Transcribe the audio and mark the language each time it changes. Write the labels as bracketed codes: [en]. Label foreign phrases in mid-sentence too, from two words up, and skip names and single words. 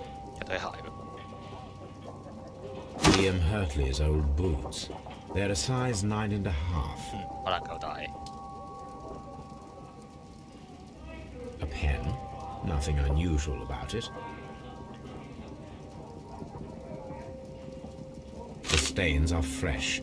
[yue] 一對鞋喎。 [en] Liam Hurtley's old boots. They're a size 9.5. [yue] 可能夠大。 [en] A pen. Nothing unusual about it. The stains are fresh.